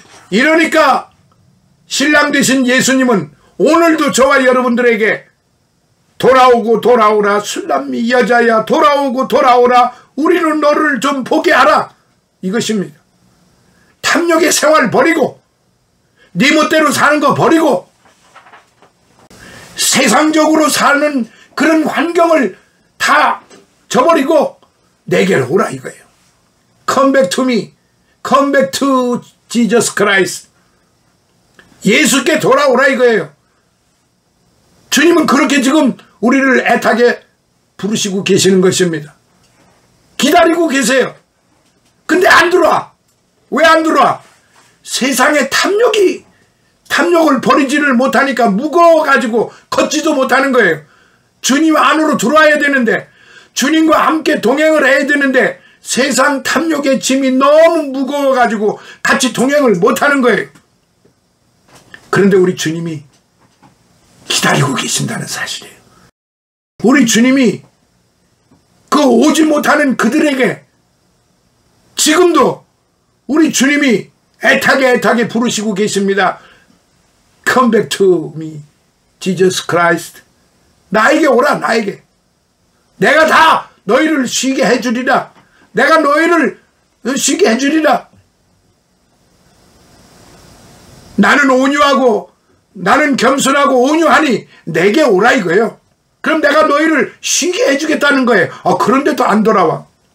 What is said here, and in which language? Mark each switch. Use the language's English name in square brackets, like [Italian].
[Korean] 이러니까 신랑 되신 예수님은 오늘도 저와 여러분들에게 돌아오고 돌아오라, 술람미 여자야 돌아오고 돌아오라, 우리는 너를 좀 보게 하라, 이것입니다. 탐욕의 생활 버리고 네 멋대로 사는 거 버리고 세상적으로 사는 그런 환경을 다 저버리고 내게로 오라 이거예요. [English] Come back to me. Come back to Jesus Christ. [Korean] 예수께 돌아오라 이거예요. 주님은 그렇게 지금 우리를 애타게 부르시고 계시는 것입니다. 기다리고 계세요. 근데 안 들어와. 왜 안 들어와? 세상의 탐욕을 버리지를 못하니까 무거워가지고 걷지도 못하는 거예요. 주님 안으로 들어와야 되는데, 주님과 함께 동행을 해야 되는데 세상 탐욕의 짐이 너무 무거워가지고 같이 동행을 못하는 거예요. 그런데 우리 주님이 기다리고 계신다는 사실이에요. 우리 주님이 그 오지 못하는 그들에게 지금도 우리 주님이 애타게 부르시고 계십니다. [English] Come back to me, Jesus Christ. [Korean] 나에게 오라, 나에게. 내가 다 너희를 쉬게 해주리라. 내가 너희를 쉬게 해주리라. 나는 온유하고 나는 겸손하고 온유하니 내게 오라 이거예요. 그럼 내가 너희를 쉬게 해주겠다는 거예요. 그런데도 안 돌아와.